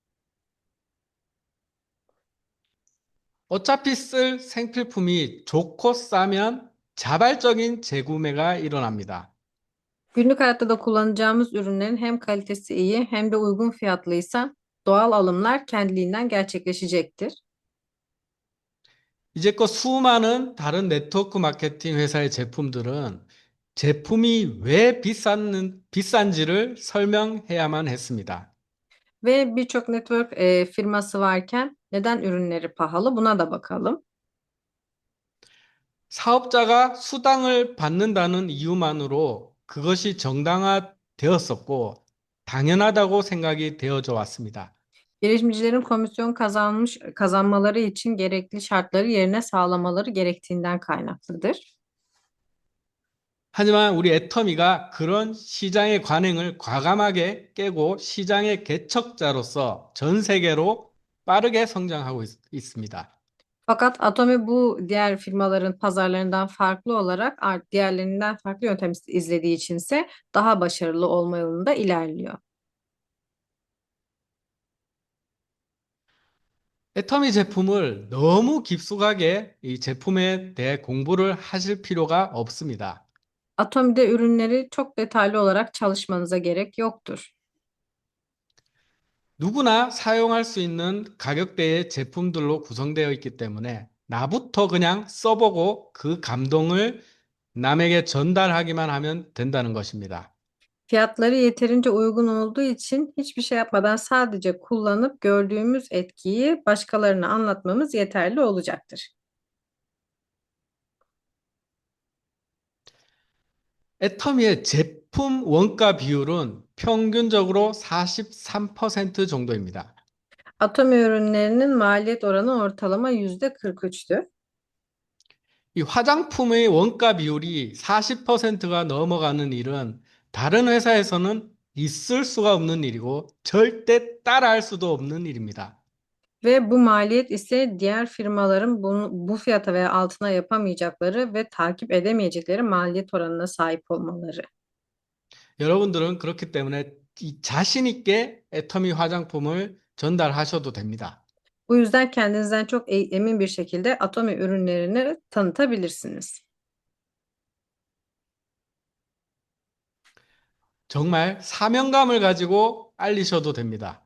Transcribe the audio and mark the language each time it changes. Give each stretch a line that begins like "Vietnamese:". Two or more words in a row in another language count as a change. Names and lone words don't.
Korean: 어차피 쓸 생필품이 좋고 싸면 자발적인 재구매가 일어납니다.
Turkish: Günlük hayatta da kullanacağımız ürünlerin hem kalitesi iyi hem de uygun fiyatlıysa doğal alımlar kendiliğinden gerçekleşecektir.
Korean: 이제껏 수많은 다른 네트워크 마케팅 회사의 제품들은 제품이 왜 비싼지를 설명해야만 했습니다.
Turkish: Ve birçok network firması varken neden ürünleri pahalı? Buna da bakalım.
Korean: 사업자가 수당을 받는다는 이유만으로 그것이 정당화되었었고, 당연하다고 생각이 되어져 왔습니다.
Turkish: Girişimcilerin komisyon kazanmaları için gerekli şartları yerine sağlamaları gerektiğinden kaynaklıdır.
Korean: 하지만 우리 애터미가 그런 시장의 관행을 과감하게 깨고 시장의 개척자로서 전 세계로 빠르게 성장하고 있습니다.
Turkish: Fakat Atomi bu diğer firmaların pazarlarından farklı olarak diğerlerinden farklı yöntem izlediği içinse daha başarılı olma yolunda ilerliyor.
Korean: 애터미 제품을 너무 깊숙하게 이 제품에 대해 공부를 하실 필요가 없습니다.
Turkish: Atomi'de ürünleri çok detaylı olarak çalışmanıza gerek yoktur.
Korean: 누구나 사용할 수 있는 가격대의 제품들로 구성되어 있기 때문에 나부터 그냥 써보고 그 감동을 남에게 전달하기만 하면 된다는 것입니다.
Turkish: Fiyatları yeterince uygun olduğu için hiçbir şey yapmadan sadece kullanıp gördüğümüz etkiyi başkalarına anlatmamız yeterli olacaktır.
Korean: 애터미의 제품 원가 비율은 평균적으로 43% 정도입니다.
Turkish: Atomi ürünlerinin maliyet oranı ortalama %43'tü.
Korean: 이 화장품의 원가 비율이 40%가 넘어가는 일은 다른 회사에서는 있을 수가 없는 일이고 절대 따라할 수도 없는 일입니다.
Turkish: Ve bu maliyet ise diğer firmaların bu fiyata veya altına yapamayacakları ve takip edemeyecekleri maliyet oranına sahip olmaları.
Korean: 여러분들은 그렇기 때문에 자신 있게 애터미 화장품을 전달하셔도 됩니다.
Turkish: Bu yüzden kendinizden çok emin bir şekilde Atomi ürünlerini tanıtabilirsiniz.
Korean: 정말 사명감을 가지고 알리셔도 됩니다.